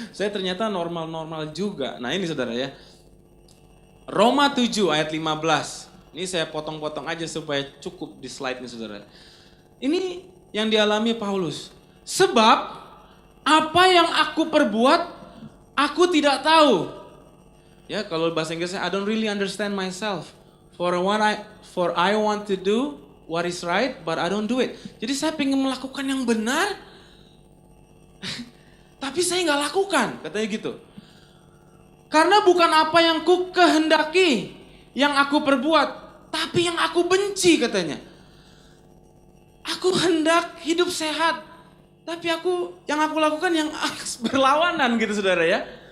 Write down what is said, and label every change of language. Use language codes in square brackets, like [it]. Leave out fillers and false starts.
[id] Saya ternyata normal-normal juga. Nah ini saudara ya. Roma 7 ayat 15. Ini saya potong-potong aja supaya cukup di slide ini saudara. Ini yang dialami Paulus. Sebab apa yang aku perbuat, aku tidak tahu. Ya kalau bahasa Inggrisnya, [en] I don't really understand myself. For I want to do what is right, but I don't do it. [id] Jadi saya pengen melakukan yang benar, tapi saya nggak lakukan, katanya gitu. Karena bukan apa yang ku kehendaki yang aku perbuat, tapi yang aku benci katanya. Aku hendak hidup sehat, tapi yang aku lakukan yang berlawanan gitu saudara ya.